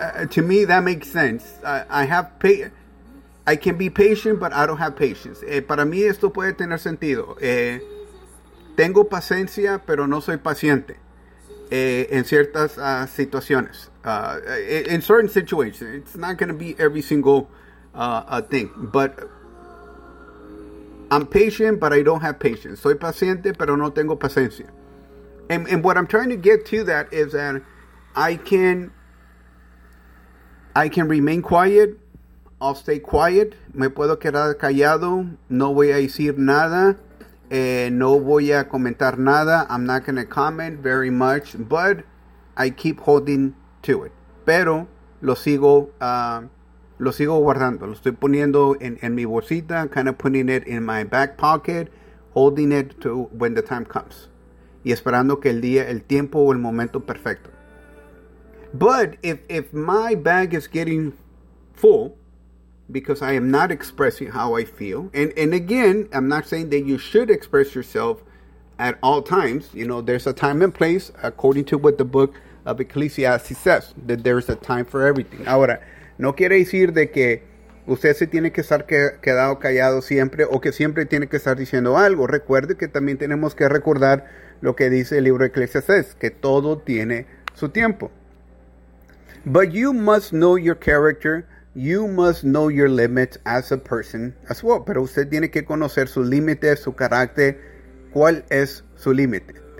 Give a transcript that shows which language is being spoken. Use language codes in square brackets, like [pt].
[en] To me, that makes sense. I can be patient, but I don't have patience. [es] Para mí esto puede tener sentido. Tengo paciencia, pero no soy paciente en ciertas situaciones. [en] In certain situations, it's not going to be every single thing. But I'm patient, but I don't have patience. [es] Soy paciente, pero no tengo paciencia. [en] And what I'm trying to get to that is that I can remain quiet. I'll stay quiet. [es] Me puedo quedar callado. No voy a decir nada. No voy a comentar nada. [en] I'm not going to comment very much, but I keep holding to it. [es] Pero lo sigo guardando. Lo estoy poniendo en mi bolsita, [en] kind of putting it in my back pocket, [es] holding it to when the time comes. Y esperando que el día, el tiempo o el momento perfecto. [en] But if my bag is getting full, because I am not expressing how I feel. And again, I'm not saying that you should express yourself at all times. You know, there's a time and place, according to what the book of Ecclesiastes says, that there's a time for everything. [es] Ahora, no quiere decir de que usted se tiene que estar quedado callado siempre o que siempre tiene que estar diciendo algo. Recuerde que también tenemos que recordar lo que dice el libro de Ecclesiastes, que todo tiene su tiempo. [en] But you must know your character. You must know your limits as a person as well. [es] Pero usted tiene que conocer su límite, su carácter. ¿Cuál es su límite?